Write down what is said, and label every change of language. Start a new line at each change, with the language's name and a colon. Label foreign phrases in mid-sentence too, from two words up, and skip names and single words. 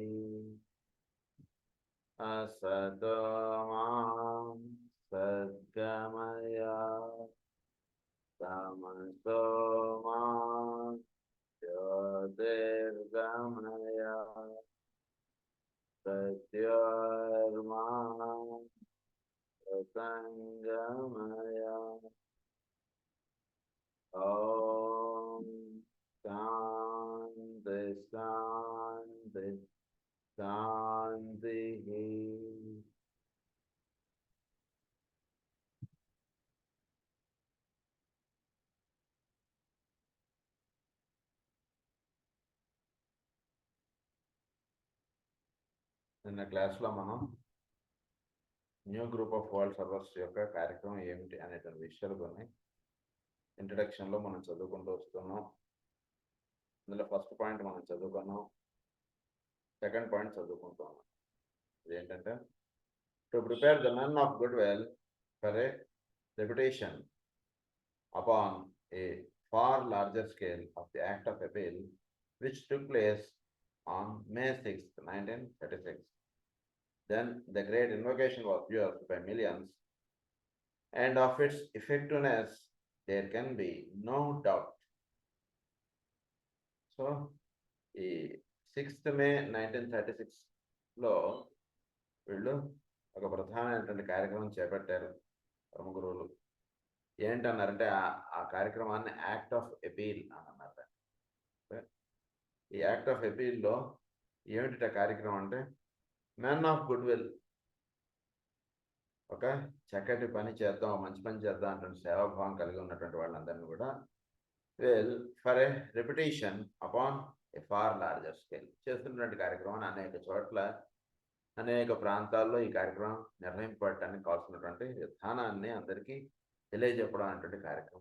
Sanskrit: असतो मा सद्गमय तमसो मा ज्योतिर्गमय सत्योर्मा संगमय। ॐ शान्ति शान्ति शान्तिः।
Telugu: నిన్న క్లాస్లో మనం న్యూ గ్రూప్ ఆఫ్ వరల్డ్ సర్వర్స్ యొక్క కార్యక్రమం ఏమిటి అనేటువంటి విషయాలు కొన్ని ఇంట్రడక్షన్లో మనం చదువుకుంటూ వస్తున్నాం. ఇందులో
English: first point
Telugu: మనం చదువుకున్నాం,
English: second point
Telugu: చదువుకుంటున్నాం.
English: ఇదేంటంటే to prepare the men of good will for a reputation upon a far larger scale of the Act of Appeal which took place on May 6th, 1936. Then the great invocation was used by millions, and of its effectiveness there can be no doubt.
Telugu: So, 6th May 1936లో వీళ్ళు ఒక ప్రధానమైనటువంటి కార్యక్రమం చేపట్టారు పరమ గురువులు. ఏంటన్నారంటే ఆ కార్యక్రమాన్ని యాక్ట్ ఆఫ్ అపీల్ అని అన్నారు. ఈ యాక్ట్ ఆఫ్ అపీల్లో ఏమిటి కార్యక్రమం అంటే
English: men of good will,
Telugu: ఒక చక్కటి పని చేద్దాం, మంచి పని చేద్దాం అంటే సేవాభావం కలిగి ఉన్నటువంటి వాళ్ళందరినీ కూడా
English: will for a reputation upon a far larger scale
Telugu: చేస్తున్నటువంటి కార్యక్రమాన్ని అనేక చోట్ల అనేక ప్రాంతాల్లో ఈ కార్యక్రమం నిర్వహింపబడటానికి కావాల్సినటువంటి విధానాన్ని అందరికీ తెలియజెప్పడం అనేటువంటి కార్యక్రమం.